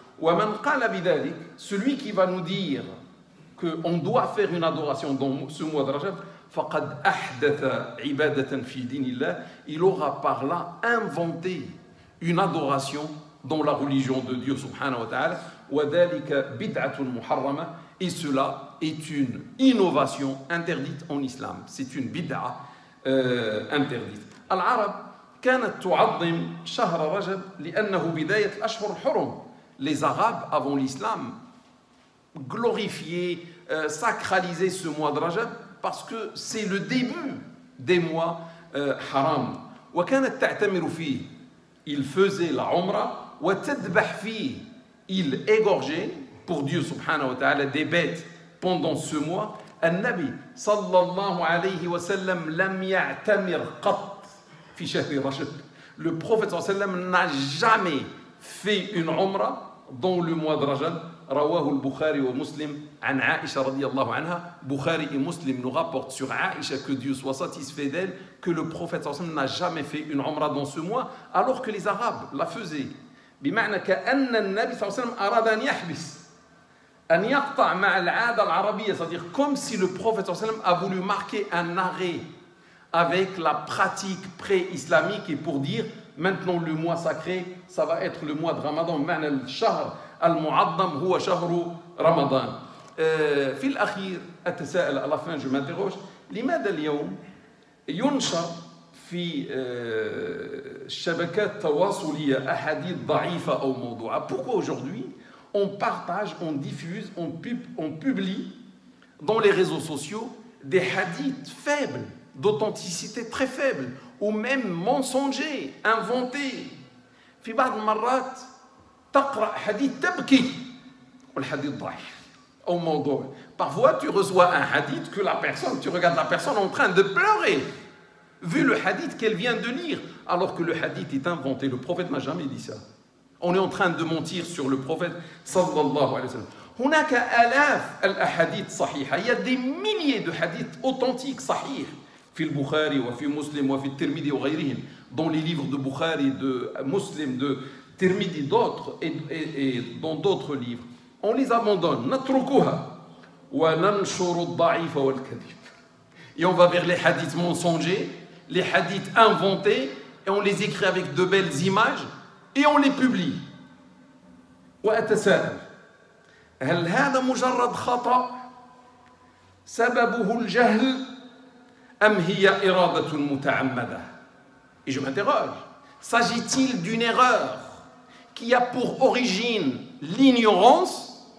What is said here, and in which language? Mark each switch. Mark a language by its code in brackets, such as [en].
[ar] ومن قال بذلك, [fr] celui qui va nous dire qu'on doit faire une adoration dans ce mois de Rajab, [ar] فقد أحدث عبادة في دين الله, [fr] il aura par là inventé une adoration dans la religion de Dieu subhanahu wa ta'ala, [ar] وذلك بدعة محرمة, [fr] et cela est une innovation interdite en islam. C'est une bid'a interdite. [ar] العرب كانت تعظم شهر رجب لأنه بداية الأشهر الحرم. [fr] Les Arabes, avant l'islam, glorifiaient, sacralisaient ce mois de Rajab parce que c'est le début des mois haram. [ar] وكانت تعتمر فيه. [fr] Il faisait la umrah, [ar] وتذبح فيه. [fr] Il égorgeait pour Dieu subhanahu wa ta'ala des bêtes pendant ce mois. [ar] النبي صلى الله عليه وسلم لم يعتمر قط في شهر رجب. [fr] Le prophète صلى الله عليه وسلم n'a jamais fait une umrah dans le mois de Rajab. [ar] رواه البخاري ومسلم عن عائشة رضي الله عنها. [fr] Bukhari et Muslim nous rapportent sur Aïcha, que Dieu soit satisfait d'elle, que le prophète صلى الله عليه وسلم n'a jamais fait une umrah dans ce mois, alors que les Arabes la faisaient. [ar] بمعنى كأن النبي صلى الله عليه وسلم أراد أن يحبس أن يقطع مع العادة العربية, [fr] c'est-à-dire comme si le prophète صلى الله عليه وسلم a voulu marquer un arrêt avec la pratique pré-islamique et pour dire maintenant le mois sacré ça va être le mois de Ramadan. [ar] معنى الشهر المعظم هو شهر رمضان. في الأخير أتساءل, [fr] à la fin je m'interroge, [ar] لماذا اليوم ينشر في الشبكات التواصلية أحاديث ضعيفة أو موضوعة? [fr] Pourquoi aujourd'hui on partage, on diffuse, on publie dans les réseaux sociaux des hadiths faibles, d'authenticité très faible, ou même mensongers, inventés. [ar] في بعض المرات تقرأ حديث تبكي والحديث ضعيف أو موضوع. [fr] Parfois tu reçois un hadith que la personne, tu regardes la personne en train de pleurer vu le hadith qu'elle vient de lire, alors que le hadith est inventé. Le prophète n'a jamais dit ça. On est en train de mentir sur le prophète sallallahu alayhi wa sallam. [ar] هناك آلاف الأحاديث صحيحة. [fr] Il y a des milliers de hadiths authentiques [ar] صحيح في البخاري وفي مسلم وفي الترمذي وغيرهم, [fr] dans les livres de Bukhari, de Muslim, de Tirmidhi, d'autres et dans d'autres livres. on les abandonne. [ar] نتركها وننشر الضعيف والكذب. [fr] Et on va vers les hadiths mensongers, les hadiths inventés, et on les écrit avec de belles images, et on les publie. [ar] وأتساءل هل هذا مجرد خطأ سببه الجهل أم هي إرادة متعمدة؟ [fr] Et je m'interroge, s'agit-il d'une erreur qui a pour origine l'ignorance?